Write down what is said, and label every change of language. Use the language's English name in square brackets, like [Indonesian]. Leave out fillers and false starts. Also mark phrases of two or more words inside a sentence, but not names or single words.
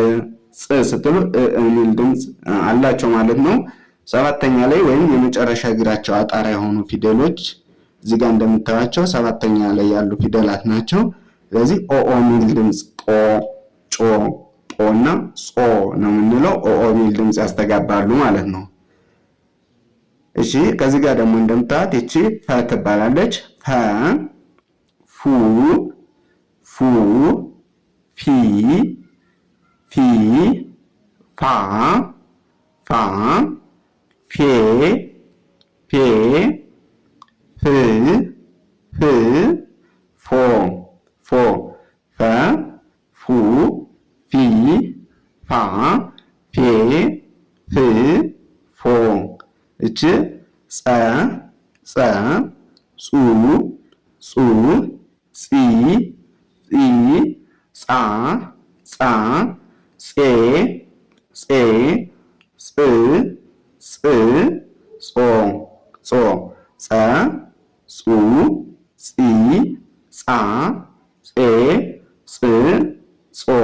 [Amharic] ጽ ስትሉ እ ሚል ድምጽ አላቸው ማለት ነው። ሰባተኛ ላይ ወይም የመጨረሻ እግራቸው አጣራ የሆኑ ፊደሎች እዚህ ጋር እንደምታዩቸው ሰባተኛ ላይ ያሉ ፊደላት ናቸው። ስለዚህ ኦ ሚል ድምጽ ጦ፣ ጮ፣ ጶ እና ጾ ነው የምንለው። ኦ ሚል ድምጽ ያስተጋባሉ ማለት ነው። እሺ ከዚህ ጋር ደግሞ እንደምታዩት እቺ ፈ ትባላለች። ፈ፣ ፉ፣ ፉ፣ ፊ፣ ፊ፣ ፋ፣ ፋ፣ ፌ፣ ፌ፣ ፍ፣ ፍ፣ ፎ፣ ፎ፣ ፈ፣ ፉ፣ ፊ፣ ፋ፣ ፌ፣ ፍ፣ ፎ። እቺ ጸ፣ ጸ፣ ጹ፣ ጹ፣ ጺ፣ ጺ፣ ጻ፣ ጻ፣ ጼ፣ ጼ፣ ጽ፣ ጽ፣ ጾ፣ ጾ፣ ጸ፣ ጹ፣ ጺ፣ ጻ፣ ጼ፣ ጽ፣ ጾ።